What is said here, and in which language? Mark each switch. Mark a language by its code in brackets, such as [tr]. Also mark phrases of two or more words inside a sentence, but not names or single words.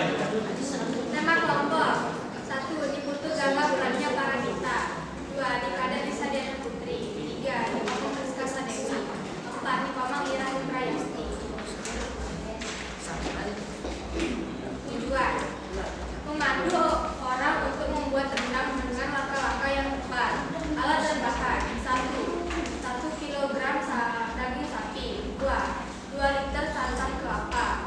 [id] Nama kelompok 1. Diputu Gangga Bulannya Paranita. 2. Dikada Disa Diana Putri. 3. Dikomong Rizka Sadewi. 4. Dikomong Ira Prayasti. Tujuan memandu orang untuk membuat rendang dengan langkah-langkah yang tepat. Alat dan bahan 1 kilogram daging sapi. 2 liter santan kelapa.